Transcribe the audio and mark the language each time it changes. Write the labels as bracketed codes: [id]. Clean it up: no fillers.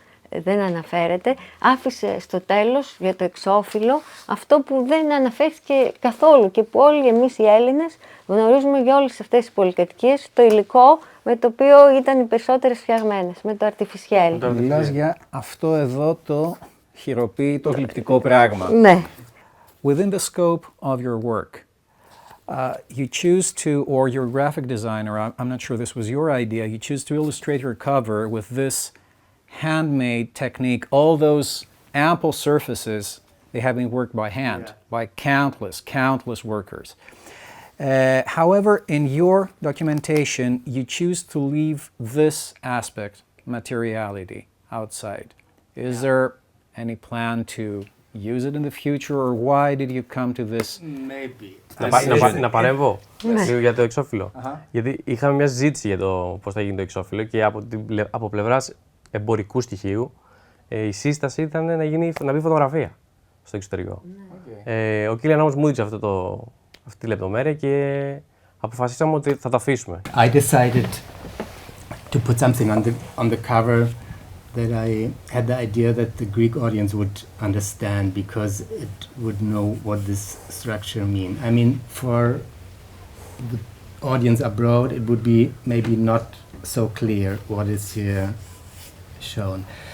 [el] δεν αναφέρεται, άφησε στο τέλος για το εξώφυλλο αυτό που δεν αναφέρθηκε καθόλου και που όλοι εμείς οι Έλληνες γνωρίζουμε για όλες αυτές τις πολυκατοικίες, το υλικό με το οποίο ήταν οι περισσότερες φτιαγμένες, με το artificiel. Μιλάς για αυτό εδώ το χειροποίητο γλυπτικό πράγμα. Ναι. [en] Within the scope of your work, you choose to, or your graphic designer, I'm not sure this was your idea, you choose to illustrate your cover with this handmade technique. All those ample surfaces, they have been worked by hand, by countless workers. However, in your documentation, you choose to leave this aspect, materiality, outside. Is there any plan to use it in the future, or why did you come to this? Maybe. [el] Να παρέμβω λίγο για το εξώφυλλο. Γιατί είχαμε μια συζήτηση για το πώς θα γίνει το εξώφυλλο και από πλευράς εμπορικού στοιχείου η σύσταση ήταν να μπει φωτογραφία στο εξωτερικό. Ο Κίλιαν όμως μου έδειξε αυτή τη λεπτομέρεια και αποφασίσαμε ότι θα το αφήσουμε. [en] I decided to put something on the cover that I had the idea that the Greek audience would understand because it would know what this structure mean. I mean, for the audience abroad, it would be maybe not so clear what is here shown.